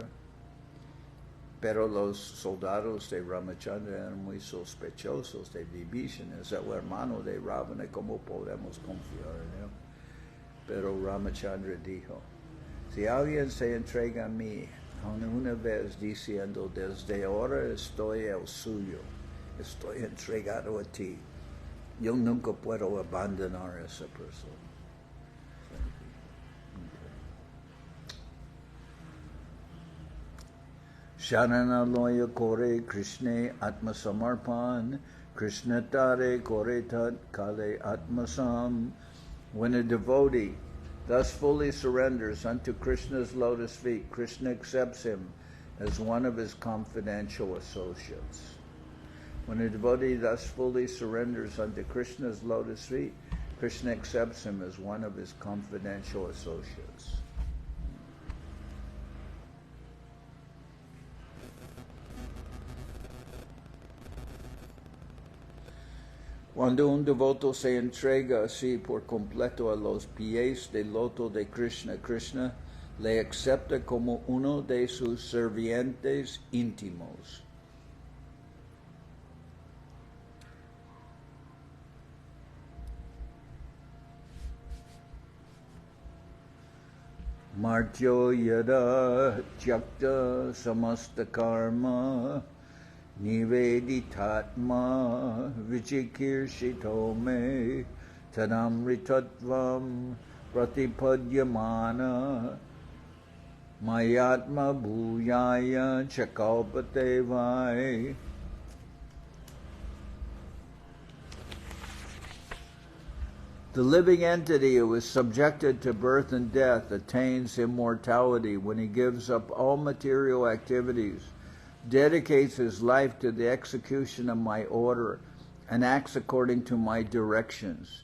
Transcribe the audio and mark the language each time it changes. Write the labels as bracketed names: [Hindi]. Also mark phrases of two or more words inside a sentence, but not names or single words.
[Spanish] Pero los soldados de Ramachandra eran muy sospechosos de Vibhishan, es el hermano de Ravana, ¿cómo podemos confiar en él? Pero Ramachandra dijo, si alguien se entrega a mí una vez diciendo, desde ahora estoy el suyo, estoy entregado a ti, yo nunca puedo abandonar a esa persona. [Bangla] শরণালয় করে কৃষ্ণ আত্ম সমর্পণ, কৃষ্ণ তারে করে তৎ কালে আত্মসম. [English] When a devotee thus fully surrenders unto Krishna's lotus feet, Krishna accepts him as one of his confidential associates. When a devotee thus fully surrenders unto Krishna's lotus feet, Krishna accepts him as one of his confidential associates. [Spanish] Cuando un devoto se entrega así por completo a los pies del loto de Krishna, Krishna le acepta como uno de sus servientes íntimos. [Sanskrit] मर्त्यो यदा त्यक्त समस्त कर्म निवेदितात्मा विचिकीर्षितो मे तदमृतत्वं प्रतिपद्यमान मयात्म भूयाय चकल्पते वै. [English] The living entity who is subjected to birth and death attains immortality when he gives up all material activities, dedicates his life to the execution of my order, and acts according to my directions.